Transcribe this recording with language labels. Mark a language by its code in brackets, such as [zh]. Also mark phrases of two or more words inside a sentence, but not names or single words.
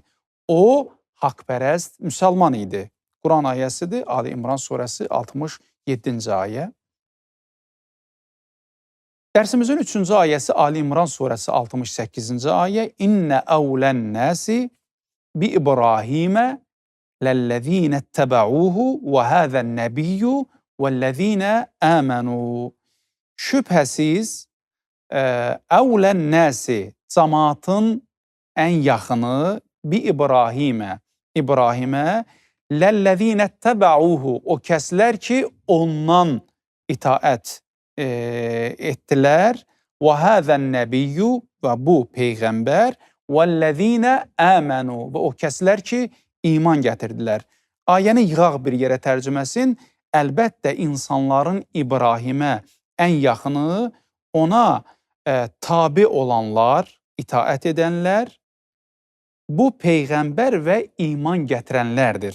[az] O haqpərəst müsəlman idi. Quran ayəsidir. Ali İmran surəsi 67-ci ayə. Dərsimizin 3-cü ayəsi Ali İmran surəsi 68-ci ayə. [ar] إن أولى الناس بإبراهيم لَلَّذ۪ينَ اتَّبَعُوهُ وَهَذَا النَّبِيُّ وَالَّذ۪ينَ آمَنُوا. [az] Şübhəsiz, [ar] أولى الناس, [az] cəmaatın ən yaxını [ar] بإبراهيم, لَلَّذ۪ينَ اتَّبَعُوهُ, [az] o kəslər ki, ondan itaət etdilər. [ar] وَهَذَا النَّبِيُّ, [az] və bu Peyğəmbər, [ar] وَالَّذ۪ينَ آمَنُوا, [az] və o kəslər ki, iman gətirdilər. Ayəni yığaq bir yerə tərcüməsin. Əlbəttə insanların İbrahimə ən yaxını, ona tabi olanlar, itaət edənlər, bu Peyğəmbər və iman gətirənlərdir.